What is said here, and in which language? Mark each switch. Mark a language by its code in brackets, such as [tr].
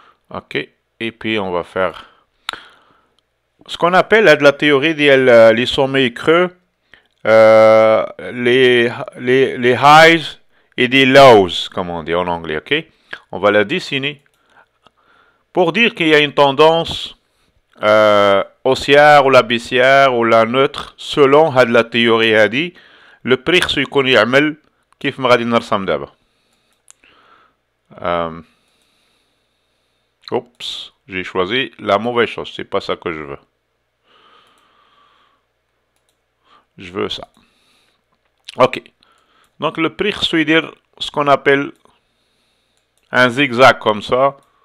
[fr] Ok. Et puis on va faire... Ce qu'on appelle de la théorie les sommets creux, les highs et des lows, comme on dit en anglais, ok? On va la dessiner pour dire qu'il y a une tendance haussière ou la baissière ou la neutre selon la théorie هذه. Le prix [ar] يكون يعمل كيف ما غادي نرسم دابا. [fr] Oups, j'ai choisi la mauvaise chose, c'est pas ça que je veux. Je veux ça. Ok. Donc le prix veut dire ce qu'on appelle un zigzag comme ça.